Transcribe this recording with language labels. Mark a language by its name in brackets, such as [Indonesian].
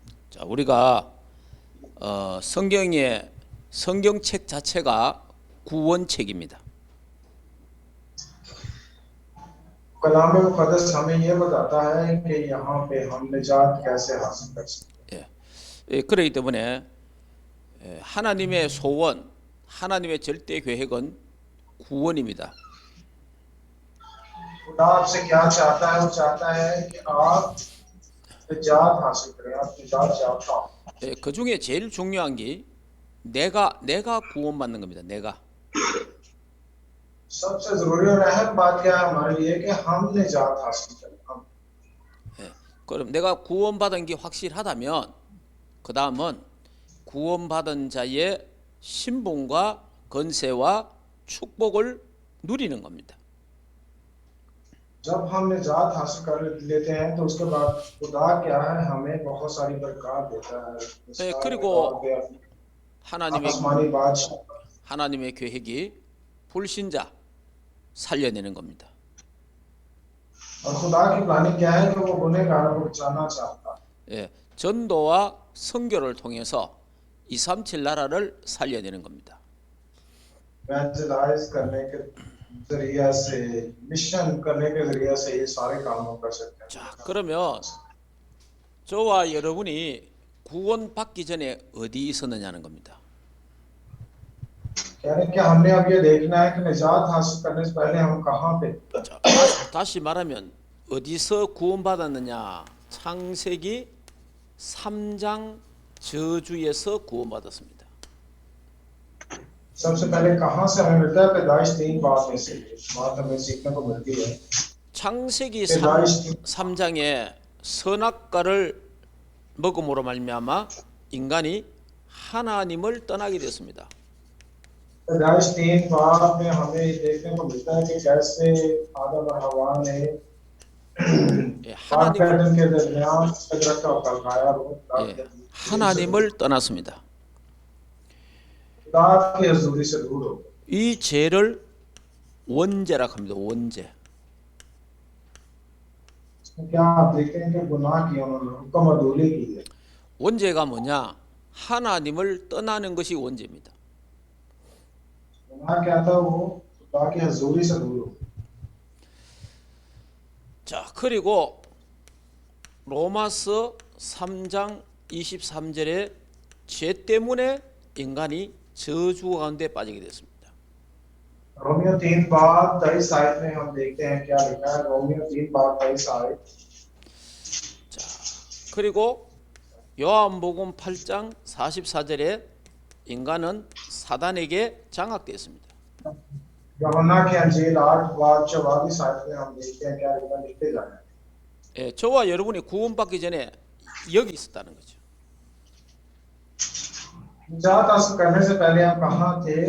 [Korean] 자, 우리가 성경의 성경책 자체가 구원책입니다. [Hindi] कलाम मुक़द्दस हमें ये बताता है कि यहाँ पे हम निजात कैसे हासिल कर सकते हैं। [Korean] 예, 그렇기 때문에 하나님의 소원, 하나님의 절대 계획은 구원입니다. [Hindi] खुदा आपसे क्या चाहता है, वो चाहता है कि आप निजात हासिल करें, आप निजात चाहता हो। [Korean] 예, 그 중에 제일 중요한 게 내가 구원받는 겁니다. 내가. [Hindi] सबसे जरूरी और अहम बात क्या है हमारे लिए कि हम निजात हासिल करें। हम [Korean] 예, 그럼 내가 구원받은 게 확실하다면 그 다음은 구원받은 자의 신분과 권세와 축복을 누리는 겁니다. [Hindi] जब हम निजात हासिल कर लेते हैं तो उसके बाद खुदा क्या है, हमें बहुत सारी बरकत देता है। [Korean] 예, 그리고 하나님의 [Hindi] आसमानी बादशाह, [Korean] 하나님의 계획이 불신자 살려내는 겁니다. [Hindi] और खुदा की प्लानिंग क्या है कि वो गुनहगारों को बचाना चाहता है। [Korean] 예, 전도와 선교를 통해서 237 나라를 살려내는 겁니다. [Hindi] इवेंजलाइज करने के जरिए से, मिशन करने के जरिए से ये सारे काम हम कर सकते हैं। [Korean] 자, 그러면 저와 여러분이 구원받기 전에 어디 있었느냐는 겁니다. [Hindi] यानी कि हमने अब ये देखना है कि निजात हासिल करने से पहले हम कहाँ पे। [Korean] 자, 다시 말하면 어디서 구원받았느냐? 창세기 3장 저주에서 구원받았습니다. [Hindi] सबसे पहले कहाँ से हमें मिलता है, पैदाइश 3 बात में से बात हमें सीखने को मिलती है। [Korean] 창세기 [Hindi] पैदाइश [Korean] 3장에 선악과를 먹음으로 말미암아 인간이 하나님을 떠나게 됐습니다. [Hindi] पैदाइश 3 बात में हमें देखने को मिलता है कि कैसे आदम और हवा ने [Korean] 예, [Hindi] पाक पैदल के दरमियान सजरत का फल खाया और [Korean] 예, 하나님을 떠났습니다. [Hindi] खुदा की हजूरी से दूर हो गए। [Korean] 이 죄를 원죄라고 합니다. 원죄. [Hindi] क्या आप देखते हैं कि गुनाह किया उन्होंने, हुक्म अदूली की है। [Korean] 원죄가 뭐냐? 하나님을 떠나는 것이 원죄입니다. [Hindi] गुनाह क्या था? वो खुदा की हजूरी से दूर हो। [Korean] 자, 그리고 로마서 3장 23절에 죄 때문에 인간이 저주 가운데 빠지게 됐습니다. [Hindi] रोमियो 3 बाब 23 में हम देखते हैं क्या लिखा है। रोमियो 3 बाब 23। [Korean] 자, 그리고 요한복음 8장 44절에 인간은 사단에게 장악되었습니다. [Hindi] यूहन्ना की अंजील 8 बाब 44 में हम देखते हैं क्या लिखा, लिखते जाए। [Korean] 예, 저와 여러분이 구원받기 전에 여기 있었다는 거죠. [Hindi] निजात हासिल करने से पहले हम कहाँ थे?